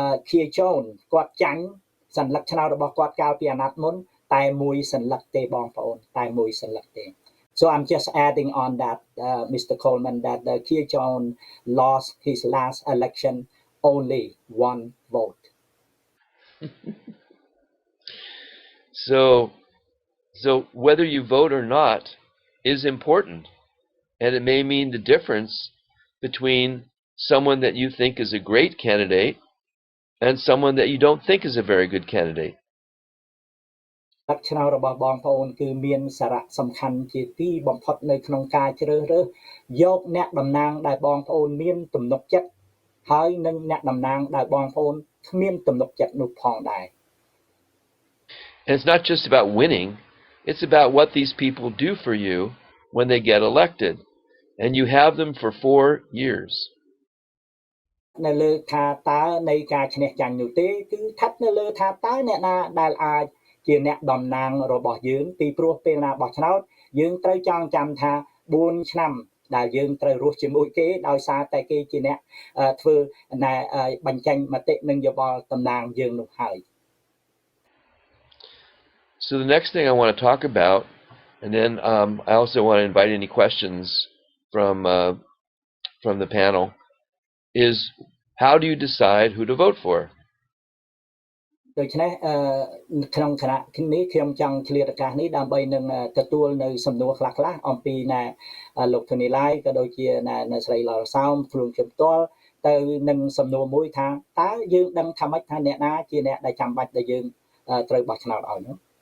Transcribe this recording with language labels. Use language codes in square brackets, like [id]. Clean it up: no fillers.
[km] ខៀចូនគាត់ចាញ់សញ្ញាឆ្នោតរបស់គាត់កាលពីអាណត្តិមុនតែមួយសញ្ញាទេបងប្អូនតែមួយសញ្ញាទេ [en] So I'm just adding on that Mr. Coleman that Khmer John lost his last election only one vote. So whether you vote or not is important, and it may mean the difference between someone that you think is a great candidate and someone that you don't think is a very good candidate. [km] លក្ខណៈរបស់បងប្អូនគឺមានសារៈសំខាន់ជាទីបំផុតនៅក្នុងការជ្រើសរើសយកអ្នកតំណាងដែលបងប្អូនមានទំនុកចិត្តហើយនិងអ្នកតំណាងដែលបងប្អូនគ្មានទំនុកចិត្តនោះផងដែរ [en] And it's not just about winning, it's about what these people do for you when they get elected, and you have them for 4 years. [km] នៅលើថាតើនៃការឈ្នះចាញ់នោះទេគឺស្ថិតនៅលើថាតើអ្នកណាដែលអាចជាអ្នកតំណាងរបស់យើងពីព្រោះពេលណាបោះឆ្នោតយើងត្រូវចងចាំថា4ឆ្នាំដែលយើងត្រូវរស់ជាមួយគេដោយសារតែគេជាអ្នកធ្វើបញ្ចេញមតិនិងយោបល់តំណាងយើងនោះហើយ [en] So the next thing I want to talk about, and then I also want to invite any questions from the panel, is how do you decide who to vote for? [km] ដូច្នេះក្នុងគណៈនេះខ្ញុំចង់ឆ្លៀតឱកាសនេះដើម្បីនឹងទទួលនៅសំណួរខ្លះអំពីលោកធនីឡាយក៏ដូចជានៅស្រីឡរសោមខ្លួនខ្ញុំផ្ទាល់ទៅនឹងសំណួរមួយថាតើយើងដឹងថាម៉េចថាអ្នកណាជាអ្នកដែលចាំបាច់ដែលយើងត្រូវបោះឆ្នោតឲ្យនោះ